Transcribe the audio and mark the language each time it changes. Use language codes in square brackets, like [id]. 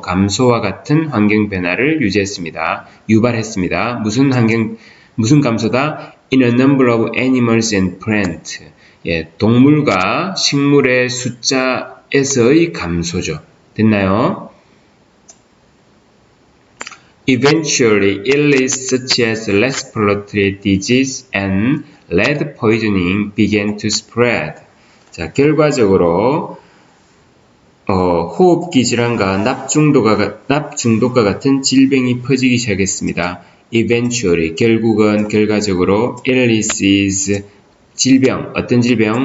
[ko] 감소와 같은 환경 변화를 유지했습니다. 유발했습니다. 무슨 감소다? [en] in a number of animals and plants. [ko] 예, 동물과 식물의 숫자에서의 감소죠. 됐나요? [en] Eventually, illness such as respiratory disease and lead poisoning began to spread. [ko] 자, 결과적으로 호흡기 질환과 납중독과 같은 질병이 퍼지기 시작했습니다. [en] Eventually, [ko] 결국은 결과적으로 illnesses, 질병, 어떤 질병?